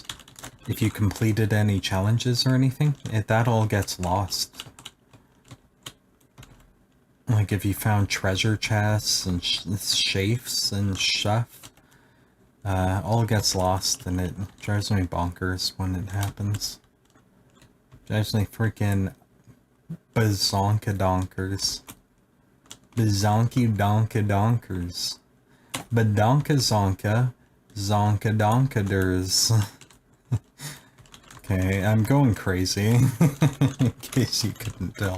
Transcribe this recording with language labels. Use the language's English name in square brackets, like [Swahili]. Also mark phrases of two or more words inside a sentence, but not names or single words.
[English] If you completed any challenges or anything, that all gets lost. Like if you found treasure chests and shafes and stuff, all gets lost, and it drives me bonkers when it happens. Drives me freaking bazonka-donkers. Bazonky-donka-donkers. Badonka-zonka, zonka-donkaders. Okay, I'm going crazy, in case you couldn't tell.